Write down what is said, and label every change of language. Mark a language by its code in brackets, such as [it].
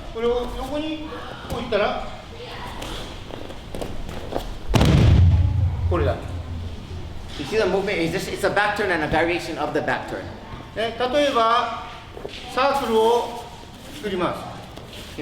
[ja] これを横に置いたら、これだ。 [en] You see the movement is just it's a back turn and a variation of the back turn. [ja] ね、例えばサークルを作ります。